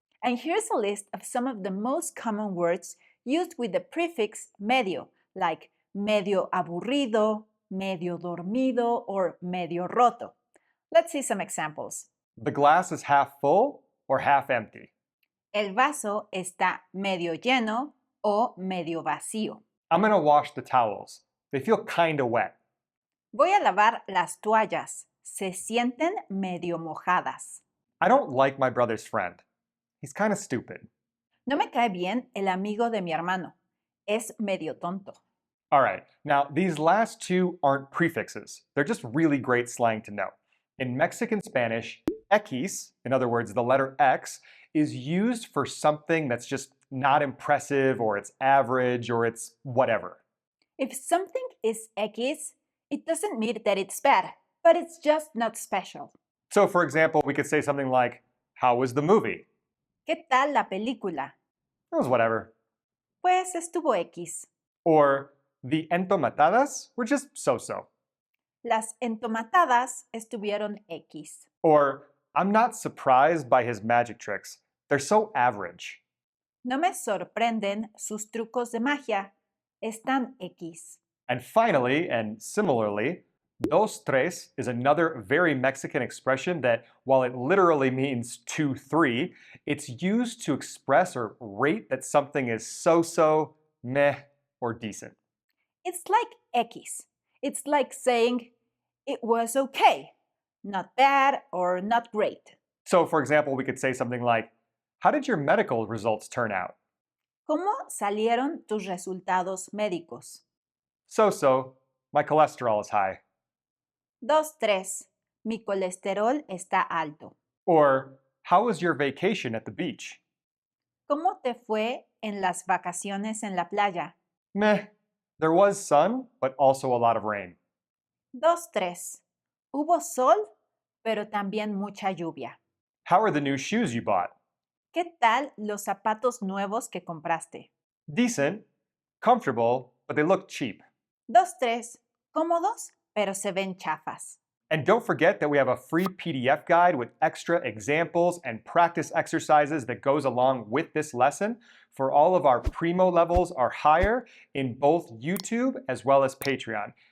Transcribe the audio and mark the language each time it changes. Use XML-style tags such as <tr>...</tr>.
<en>And here's a list of some of the most common words used with the prefix medio, like</en> <es>medio aburrido, medio dormido, or medio roto.</es> <en>Let's see some examples. The glass is half full or half empty.</en> <es>El vaso está medio lleno o medio vacío.</es> <en>I'm gonna wash the towels. They feel kinda wet.</en> <es>Voy a lavar las toallas. Se sienten medio mojadas.</es> <en>I don't like my brother's friend. He's kinda stupid.</en> <es>No me cae bien el amigo de mi hermano. Es medio tonto.</es> <en>All right, now these last two aren't prefixes. They're just really great slang to know. In Mexican Spanish, Equis, in other words, the letter X, is used for something that's just not impressive or it's average or it's whatever. If something is X, it doesn't mean that it's bad, but it's just not special. So for example, we could say something like, how was the movie?</en> <es>¿Qué tal la película?</es> <en>It was whatever.</en> <es>Pues estuvo X.</es> <en>Or the entomatadas were just so-so.</en> <es>Las entomatadas estuvieron X.</es> <en>Or I'm not surprised by his magic tricks. They're so average.</en> <es>No me sorprenden sus trucos de magia. Están X.</es> <en>And finally, and similarly, dos tres is another very Mexican expression that, while it literally means 2, 3, it's used to express or rate that something is so-so, meh, or decent. It's like X. It's like saying it was okay, not bad or not great. So for example, we could say something like, how did your medical results turn out?</en> <es>¿Cómo salieron tus resultados médicos?</es> <en>So-so, my cholesterol is high.</en> <es>2, 3. Mi colesterol está alto.</es> <en>Or, how was your vacation at the beach?</en> <es>¿Cómo te fue en las vacaciones en la playa?</es> <en>Meh, there was sun, but also a lot of rain.</en> <es>2, 3. Hubo sol, pero también mucha lluvia.</es> <en>How are the new shoes you bought?</en> <es>¿Qué tal los zapatos nuevos que compraste?</es> <en>Decent, comfortable, but they look cheap.</en> <es>2, 3. Cómodos, pero se ven chafas.</es> <en>And don't forget that we have a free PDF guide with extra examples and practice exercises that goes along with this lesson for all of our primo levels or higher in both YouTube as well as Patreon.</en>